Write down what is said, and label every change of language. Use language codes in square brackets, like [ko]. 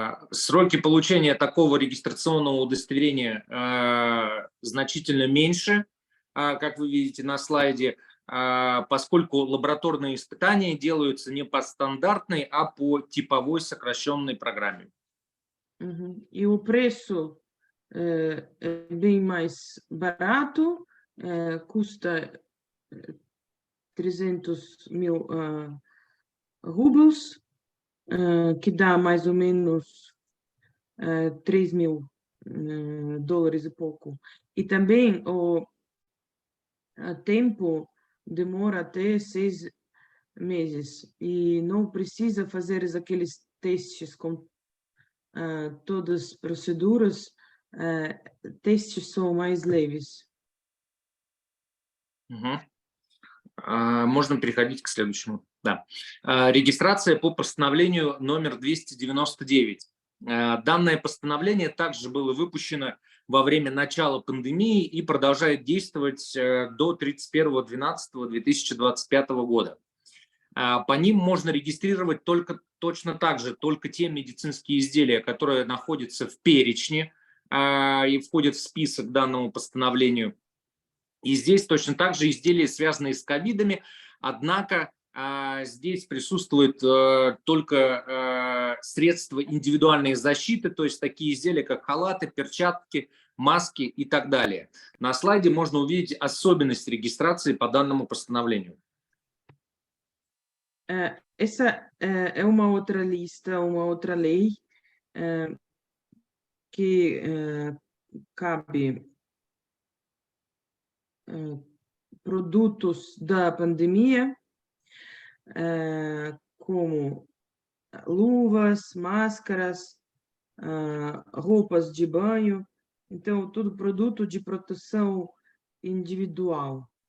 [ru] Сроки получения такого регистрационного удостоверения значительно меньше, как вы видите на слайде, поскольку лабораторные испытания делаются не по стандартной, а по типовой сокращенной программе. [pt] E o preço é bem mais barato, custa 300.000 rublos, que dá mais ou menos $3.000 e pouco. E também o tempo demora até 6 meses e não precisa fazer aqueles testes com todas as proceduras, testes são mais leves. [ru] Можно переходить к следующему. Да. Регистрация по постановлению номер 299. Данное постановление также было выпущено во время начала пандемии и продолжает действовать до 31.12.2025 года. по ним можно регистрировать точно так же только те медицинские изделия, которые находятся в перечне и входят в список данному постановлению. И здесь точно так же изделия, связанные с ковидами, однако здесь присутствуют только средства индивидуальной защиты, то есть такие изделия, как халаты, перчатки, маски и так далее. На слайде можно увидеть особенность регистрации по данному постановлению. [pt] Essa é uma outra lista, uma outra lei que cabe produtos da pandemia, como luvas, máscaras, roupas de banho, então tudo produto de proteção individual.